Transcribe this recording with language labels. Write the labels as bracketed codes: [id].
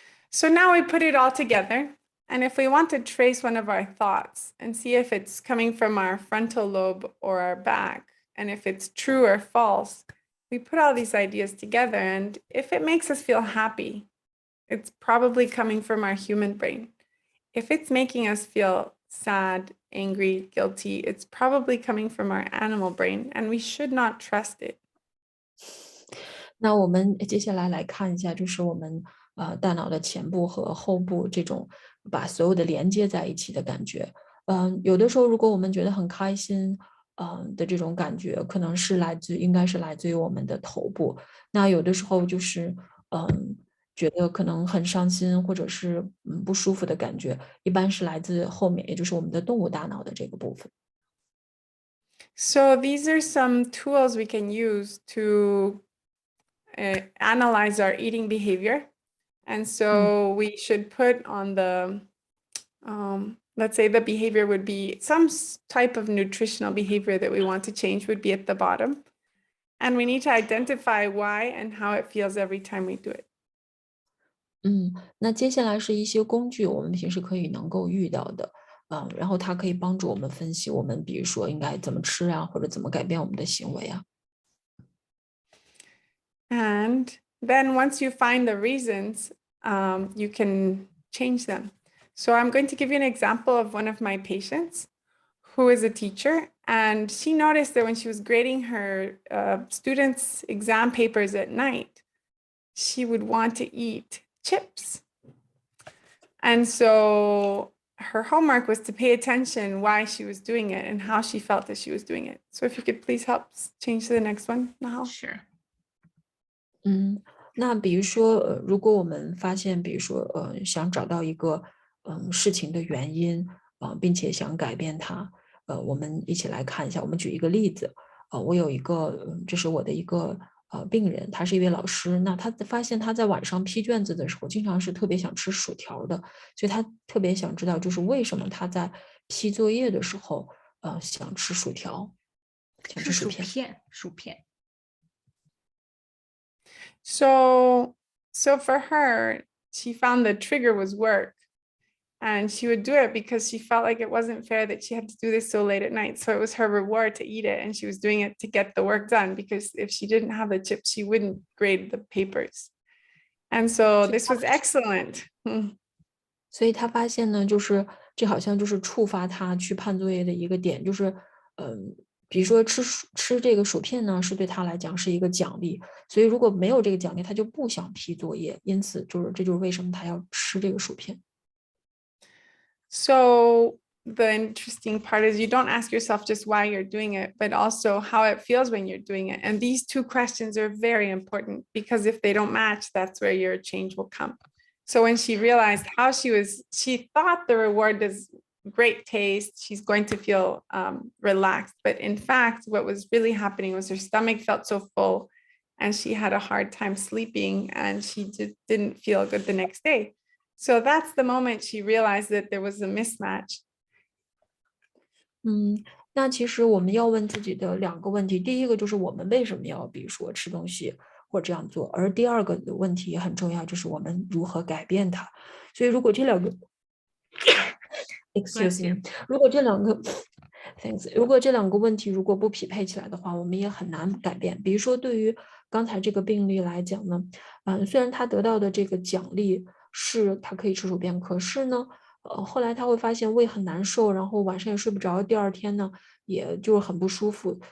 [en] So now we put it all together. And if we want to trace one of our thoughts and see if it's coming from our frontal lobe or our back, and if it's true or false, we put all these ideas together. And if it makes us feel happy, it's probably coming from our human brain. If it's making us feel sad, angry, guilty, it's probably coming from our animal brain, and we should not trust it. [zh] 那我们接下来来看一下，就是我们大脑的前部和后部这种把所有的连接在一起的感觉。有的时候如果我们觉得很开心，的这种感觉，可能是应该是来自于我们的头部。那有的时候就是觉得可能很伤心或者是不舒服的感觉，一般是来自后面，也就是我们的动物大脑的这个部分。 [en] So these are some tools we can use to analyze our eating behavior. And so we should put on the, let's say the behavior would be some type of nutritional behavior that we want to change would be at the bottom. And we need to identify why and how it feels every time we do it. [zh] 那接下来是一些工具，我们平时能够遇到的，然后它可以帮助我们分析我们比如说应该怎么吃啊，或者怎么改变我们的行为啊。 [en] And then once you find the reasons, you can change them. So I'm going to give you an example of one of my patients who is a teacher, and she noticed that when she was grading her students' exam papers at night, she would want to eat chips. And so her homework was to pay attention why she was doing it and how she felt as she was doing it. So if you could please help change to the next one, Nahal. Sure. [zh] 那比如说，如果我们发现，比如说，想找到一个，事情的原因，并且想改变它，我们一起来看一下。我们举一个例子，我有一个，这是我的一个病人，他是一位老师。那他发现他在晚上批卷子的时候，经常是特别想吃薯条的，所以他特别想知道，就是为什么他在批作业的时候，想吃薯条，想吃薯片。薯片。 [en] So for her, she found the trigger was work, and she would do it because she felt like it wasn't fair that she had to do this so late at night. So it was her reward to eat it, and she was doing it to get the work done, because if she didn't have the chips, she wouldn't grade the papers. And so this was excellent. [zh] 所以他发现呢，就是这好像就是触发他去判作业的一个点，就是比如说吃这个薯片呢，是对他来讲是一个奖励，所以如果没有这个奖励，他就不想批作业，因此这就是为什么他要吃这个薯片。 [en] So the interesting part is you don't ask yourself just why you're doing it, but also how it feels when you're doing it. And these two questions are very important, because if they don't match, that's where your change will come. So when she realized how she thought the reward is great taste, she's going to feel relaxed. But in fact, what was really happening was her stomach felt so full, and she had a hard time sleeping, and she just didn't feel good the next day. So that's the moment she realized that there was a mismatch. [zh] 那其实我们要问自己的2个问题，第一个就是我们为什么要比如说吃东西或这样做，而第二个的问题也很重要，就是我们如何改变它。所以如果这2个 excuse me，如果这2个 thanks，如果这2个问题如果不匹配起来的话，我们也很难改变。比如说对于刚才这个病例来讲呢，虽然他得到的这个奖励是他可以吃薯片，可是呢，后来他会发现胃很难受，然后晚上也睡不着，第2天呢也就是很不舒服。